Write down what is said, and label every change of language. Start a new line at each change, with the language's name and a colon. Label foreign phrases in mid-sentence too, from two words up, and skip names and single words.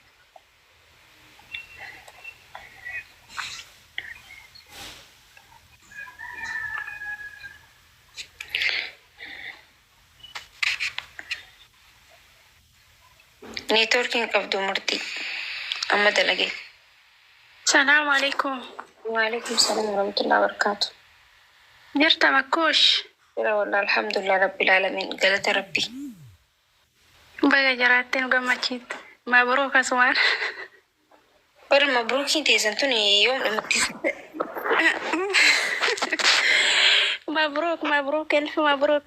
Oromo: Networking qabdu murtii amma dalage.
Arabic: سلام عليكم. وعليكم السلام ورحمة الله وبركاته.
Oromo: Jirta makkoosh.
Arabic: Jira والله الحمد لله رب العالمين
Oromo: galata rabbi. Baga jiraatte nu gammachiitte. Mabruuk asumaan. Bar mabruukiin teessan tuni yoom dhumatti?
Arabic: مبروك ألف مبروك.